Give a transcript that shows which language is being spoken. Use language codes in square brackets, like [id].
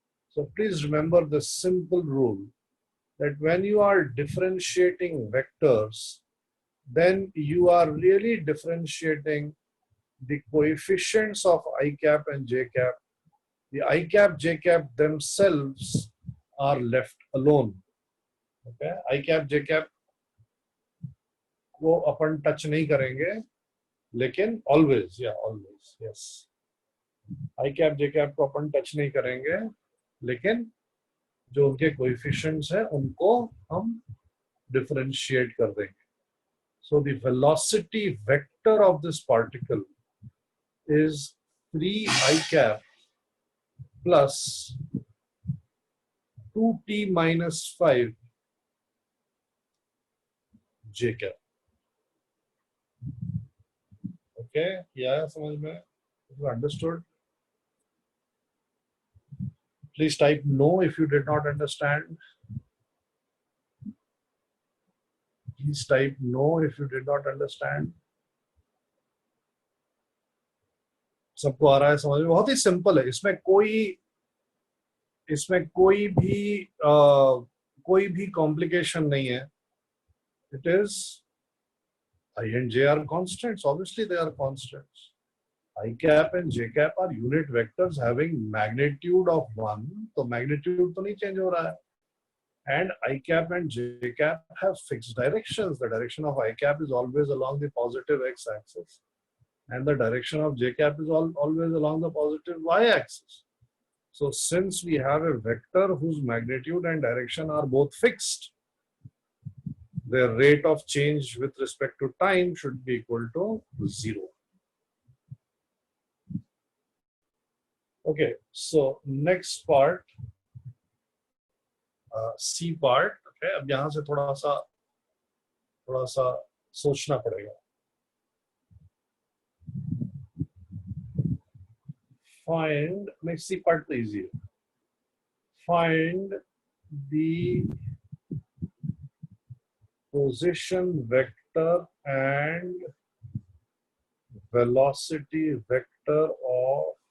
[en] So please remember the simple rule that when you are differentiating vectors, then you are really differentiating the coefficients of I cap and j cap. The I cap, j cap themselves are left alone. [hi] Okay, I cap, j cap को अपन touch नहीं करेंगे, लेकिन [en] always, yeah, always, yes. [hi] I cap, j cap को अपन touch नहीं करेंगे, लेकिन जो उनके coefficients हैं, उनको हम differentiate कर देंगे. [en] So the velocity vector of this particle is 3 I cap plus 2t minus 5 j cap. Okay, yeah, [hi] समझ में? [en] Understood? Please type no if you did not understand. Please type no if you did not understand. [hi] सबको आ रहा है समझ में? बहुत ही simple है, इसमें कोई भी कॉम्प्लिकेशन नहीं है. [en] It is I and j are constants. Obviously, they are constants. I cap and j cap are unit vectors having magnitude of 1. [hi] तो magnitude तो नहीं change हो रहा है. [en] And I cap and j cap have fixed directions. The direction of I cap is always along the positive x axis. And the direction of j cap is always along the positive y axis. So since we have a vector whose magnitude and direction are both fixed, their rate of change with respect to time should be equal to 0. Okay, so next part, C part. [hi] Okay, अब यहाँ से थोड़ा सा सोचना पड़ेगा. [en] Make C part easier. Find the position vector and velocity vector of